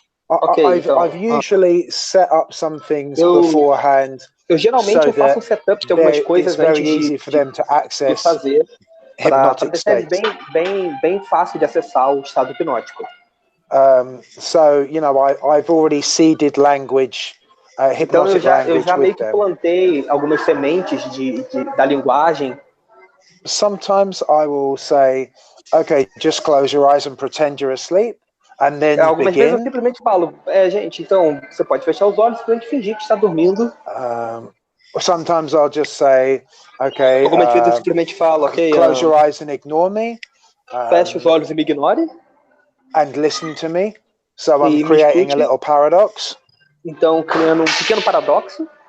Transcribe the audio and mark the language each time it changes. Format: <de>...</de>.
<en>I've usually set up some things beforehand.</en> <pt>Eu geralmente eu faço um setup de algumas coisas antes de fazer para deixar bem fácil de acessar o estado hipnótico.</pt> <en>So, I've already seeded language,</en> <pt>então</pt> <en>hypnotic</en> <pt>eu já meio que plantei algumas sementes da linguagem.</pt> <en>Sometimes I will say, okay, just close your eyes and pretend you're asleep. And then</en> <pt>algumas vezes eu simplesmente falo, gente, então você pode fechar os olhos e fingir que está dormindo.</pt> <en>Sometimes I'll just say, okay,</en> <pt>algumas vezes eu simplesmente falo,</pt> <en>close your eyes and ignore me.</en> <pt>Feche os olhos e me ignore.</pt> <en>And listen to me. So I'm creating a little paradox.</en> <pt>Então, criando pequeno paradoxo.</pt>